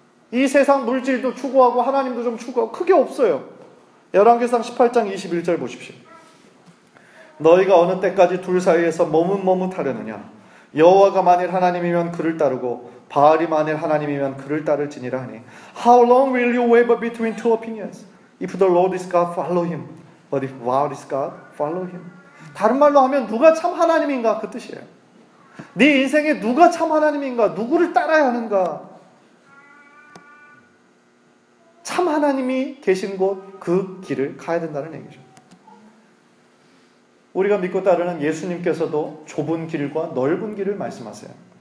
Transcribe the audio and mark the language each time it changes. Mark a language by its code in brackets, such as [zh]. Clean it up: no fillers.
[ko] 이 세상 물질도 추구하고 하나님도 좀 추구하고 크게 없어요. 열왕기상 18장 21절 보십시오. 너희가 어느 때까지 둘 사이에서 머뭇머뭇하려느냐. 여호와가 만일 하나님이면 그를 따르고 바알이 만일 하나님이면 그를 따를지니라 하니 [en] How long will you waver between two opinions? If the Lord is God, follow him. But if Baal is God, follow him. [ko] 다른 말로 하면 누가 참 하나님인가 그 뜻이에요. 네 인생에 누가 참 하나님인가, 누구를 따라야 하는가. 참 하나님이 계신 곳 그 길을 가야 된다는 얘기죠. 우리가 믿고 따르는 예수님께서도 좁은 길과 넓은 길을 말씀하세요.